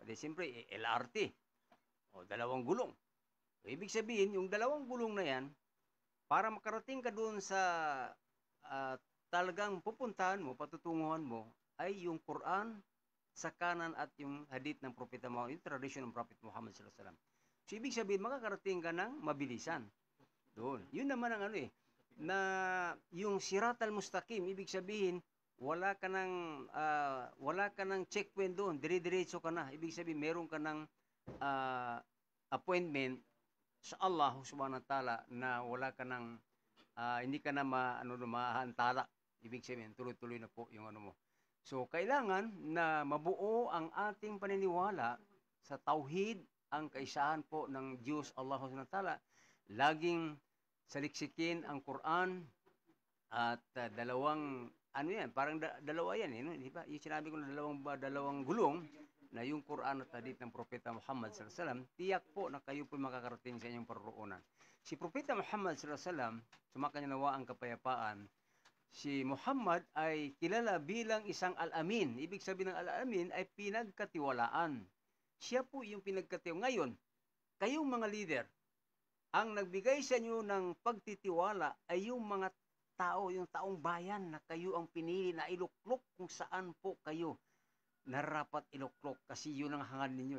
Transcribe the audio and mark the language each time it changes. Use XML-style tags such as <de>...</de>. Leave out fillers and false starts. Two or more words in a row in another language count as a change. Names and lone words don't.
<tl>Siyempre, LRT. O, dalawang gulong. Ibig sabihin, yung dalawang gulong na yan, para makarating ka doon sa talagang pupuntahan mo, patutunguhan mo, ay yung Quran sa kanan at yung hadith ng Propeta Muhammad, yung tradition ng Prophet Muhammad</tl> <ar>صلى الله عليه وسلم.</ar> <tl>So, ibig sabihin, makakarating ka ng mabilisan. Doon. Yun naman ang na yung</tl> <ar>صراط المستقيم,</ar> <tl>ibig sabihin, wala ka ng checkpoint doon, dire-diretso ka na. Ibig sabihin, meron ka ng appointment sa Allah</tl> <ar>سبحانه وتعالى</ar> <tl>na wala ka ng hindi ka na mahantala. Ibig sabihin, tuloy-tuloy na po yung mo. So, kailangan na mabuo ang ating paniniwala sa tauhid, ang kaisahan po ng Diyos Allah</tl> <ar>سبحانه وتعالى.</ar> <tl>Laging saliksikin ang Quran at dalawang parang dalawa yan, di ba? Yung sinabi ko na dalawang gulong na yung Quran at hadith ng Propeta Muhammad</tl> <ar>صلى الله عليه وسلم,</ar> <tl>tiyak po na kayo po makakarating sa inyong paruroonan. Si Propeta Muhammad</tl> <ar>صلى الله عليه وسلم,</ar> <tl>sumakanya nawa ang kapayapaan, si Muhammad ay kilala bilang isang al-amin. Ibig sabihin ng al-amin ay pinagkatiwalaan. Siya po yung pinagkatiwalaan. Ngayon, kayong mga leader, ang nagbigay sa inyo ng pagtitiwala ay yung mga tao, yung taong bayan na kayo ang pinili na iluklok kung saan po kayo narapat iluklok kasi yun ang hangad ninyo.</tl>